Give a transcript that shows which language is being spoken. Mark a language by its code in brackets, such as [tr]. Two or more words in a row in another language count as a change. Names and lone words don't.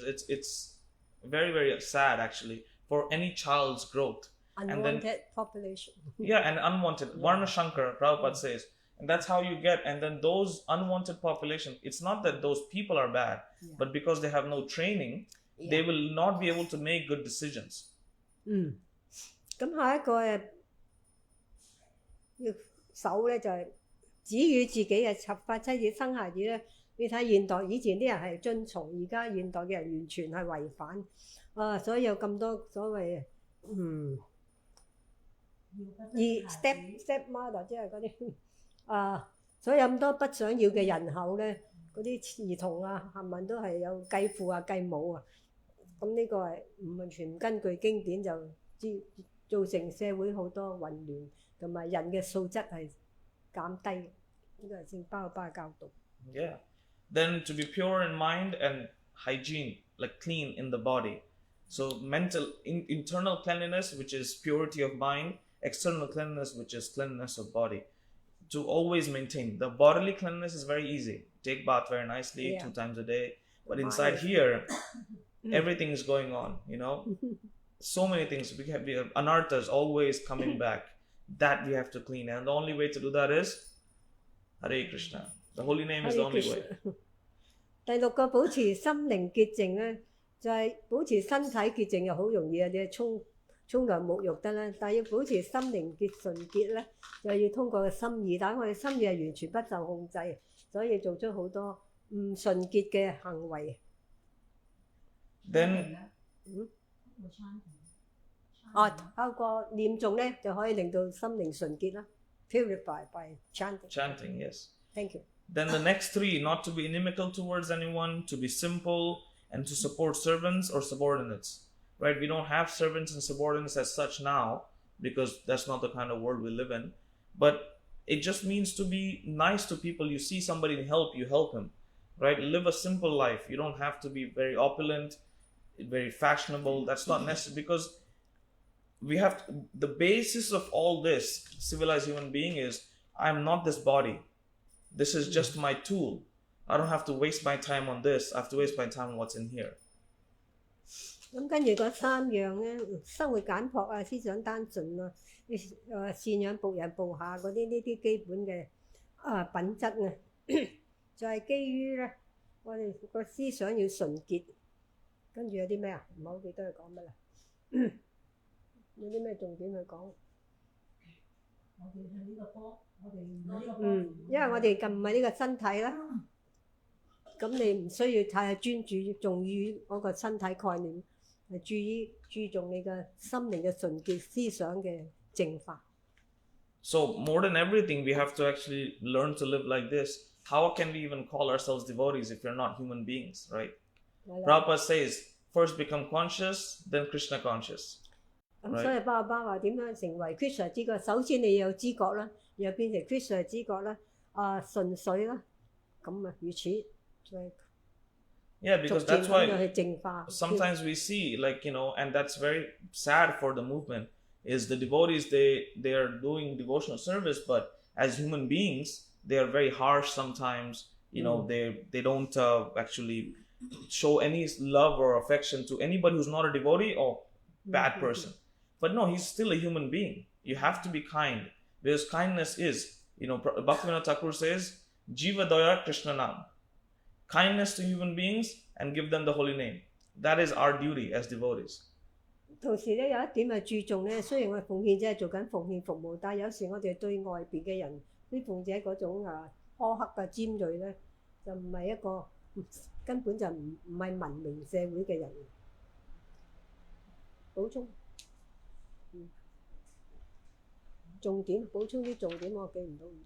[en] It's very, very sad actually for any child's growth. Unwanted population. Yeah, and unwanted. Varna Shankar, Prabhupada says, and that's how you get, and then those unwanted population, it's not that those people are bad, but because they have no training, they will not be able to make good decisions. [yue] 咁下一個要守咧就係只與自己嘅合法妻子生孩子咧。你睇現代以前啲人係遵從，而家現代嘅人完全係違反所以有咁多所謂 [en] step mother [yue] 即係嗰啲。所以有咁多不想要嘅人口咧，嗰啲兒童啊，冚唪唥都係有繼父啊、繼母啊，咁呢個係唔完全根據經典就造成社會好多混亂，同埋人嘅素質係減低，呢個係聖巴嘅教導。 [en] Yeah, Then to be pure in mind and hygiene, like clean in the body. So internal cleanliness, which is purity of mind, external cleanliness, which is cleanliness of body. To always maintain. The bodily cleanliness is very easy. Take bath very nicely 2 times a day. But inside here, everything is going on, So many things. We have anarthas always coming back. That we have to clean. And the only way to do that is Hare Krishna. The holy name is the only way. [yue] 第六個保持心靈潔淨咧，就係、保持身體潔淨又好容易啊！你沖涼沐浴得啦，但係要保持心靈純潔咧，就要通過個心意。但係我哋心意係完全不受控制，所以做出好多唔純潔嘅行為。 [en] Then [yue] 透過念誦咧就可以令到心靈純潔啦。 [en] Purify by chanting. Chanting, yes. Thank you. Then the next 3, not to be inimical towards anyone, to be simple, and to support servants or subordinates. Right? We don't have servants and subordinates as such now, because that's not the kind of world we live in. But it just means to be nice to people. You see somebody in help, you help him. Right? Live a simple life. You don't have to be very opulent, very fashionable. That's not necessary, because the basis of all this civilized human being is, I'm not this body. This is just my tool. I don't have to waste my time on this. I have to waste my time on what's in here. [yue] 咁跟住嗰3樣咧，生活簡樸啊，思想單純啊，贍養僕人部下嗰啲呢啲基本嘅品質啊，就係基於咧我哋個思想要純潔。跟住有啲咩啊？唔係好記得佢講乜啦。有啲咩重點去講？我哋係呢個波，我哋唔係呢個波。因為我哋唔係呢個身體啦，咁你唔需要太專注重於嗰個身體概念，係注重你嘅心靈嘅純潔思想嘅淨化。 [en] So more than everything, we have to actually learn to live like this. How can we even call ourselves devotees if we're not human beings, right? Prabhupada says, first become conscious, then Krishna conscious. [yue] 咁所以巴話點樣成為 Krishna 知覺？首先你有知覺啦，然後變成 Krishna 知覺啦，純粹啦，咁啊如此。 [en] Yeah, because that's why sometimes we see, and that's very sad for the movement, is the devotees, they are doing devotional service, but as human beings, they are very harsh sometimes. They don't actually show any love or affection to anybody who's not a devotee or bad person. But no, he's still a human being. You have to be kind, because kindness is, Bhaktivinoda Thakur says, [bn] Jiva Daya Krishna Nam. [en] Kindness to human beings and give them the holy name. That is our duty as devotees. [yue] 同時咧有一點係注重咧，雖然我哋奉獻者係做緊奉獻服務，但係有時我哋對外邊嘅人啲奉者嗰種苛刻嘅尖鋭咧，就唔係一個根本就唔係文明社會嘅人。補充，重點補充啲重點，我記唔到。